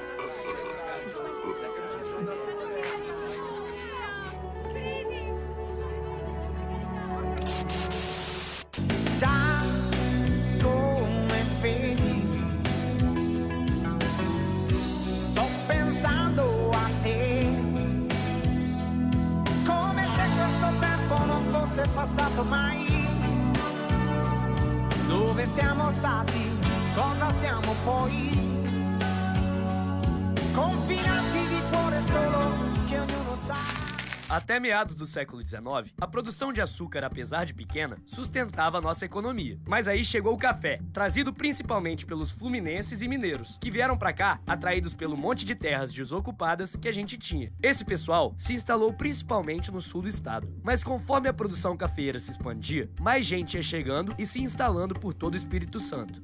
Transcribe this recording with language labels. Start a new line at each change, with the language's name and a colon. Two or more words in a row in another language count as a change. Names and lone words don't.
Italian: Già come vedi, sto pensando a te, come se questo tempo non fosse passato mai. Dove siamo stati, cosa siamo poi, confinati di cuore solo che ognuno sa.
Portuguese: Até meados do século XIX, a produção de açúcar, apesar de pequena, sustentava a nossa economia. Mas aí chegou o café, trazido principalmente pelos fluminenses e mineiros, que vieram pra cá atraídos pelo monte de terras desocupadas que a gente tinha. Esse pessoal se instalou principalmente no sul do estado. Mas conforme a produção cafeeira se expandia, mais gente ia chegando e se instalando por todo o Espírito Santo.